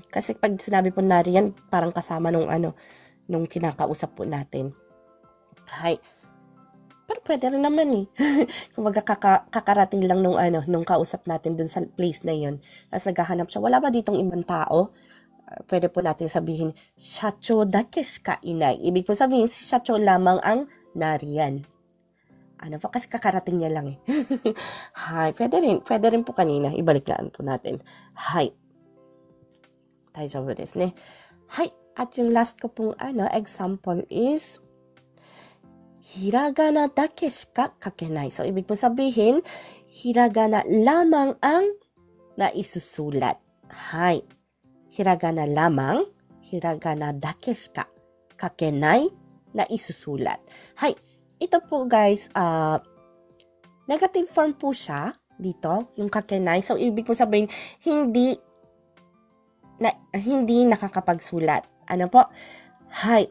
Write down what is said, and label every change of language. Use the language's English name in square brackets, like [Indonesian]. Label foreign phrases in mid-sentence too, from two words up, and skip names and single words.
[Filipino] Kasi pag sinabi po nariyan, parang kasama nung nung kinakausap po natin. Hay. Pero pwede rin naman eh. Kumbaga kakarating lang nung kausap natin dun sa place na yun. Tapos naghahanap siya, wala ba ditong ibang tao? Pwede po natin sabihin, [Japanese] 社長だけしかいない. [Filipino] Ibig po sabihin, si shacho lamang ang nariyan. Ano po? Kasi kakarating niya lang eh. Hay. Pwede rin po kanina. Ibalik na po natin. Hay. [Japanese] 大丈夫ですね. Hay. [Filipino] At yung last ko pong example is, [Japanese] ひらがなだけしか書けない. [Filipino] So, ibig po sabihin, hiragana lamang ang naisusulat. Hay. Hiragana lamang, [Japanese] ひらがなだけしか書けない na isusulat. Hay. [Filipino] Ito po guys, negative form po siya dito, yung kakenai. So, ibig po sabihin, hindi nakakapagsulat. Ano po? Hay.